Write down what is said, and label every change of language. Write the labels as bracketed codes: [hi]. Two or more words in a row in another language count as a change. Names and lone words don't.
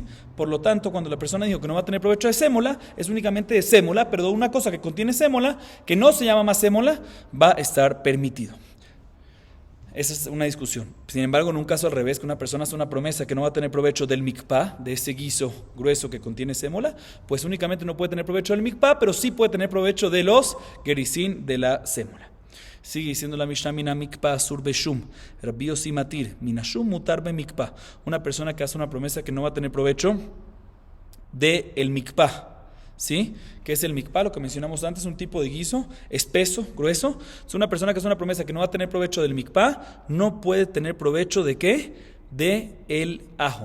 [es] Por lo tanto, cuando la persona dijo que no va a tener provecho de sémola, es únicamente de sémola, pero de una cosa que contiene sémola, que no se llama más sémola, va a estar permitido. Esa es una discusión. Sin embargo, en un caso al revés, que una persona hace una promesa que no va a tener provecho del mikpah, de ese guiso grueso que contiene sémola, pues únicamente no puede tener provecho del mikpah, pero sí puede tener provecho de los gerisín de la sémola. Sigue diciendo la Mishnah: [he] מן המקפה אסור בשום רבי יוסי מתיר. מן השום מותר במקפה. [es] Una persona que hace una promesa que no va a tener provecho de el mikpah, ¿sí? ¿Qué es el mikpah? Lo que mencionamos antes, un tipo de guiso espeso, grueso. Es una persona que hace una promesa que no va a tener provecho del mikpah, no puede tener provecho ¿de qué? De el ajo.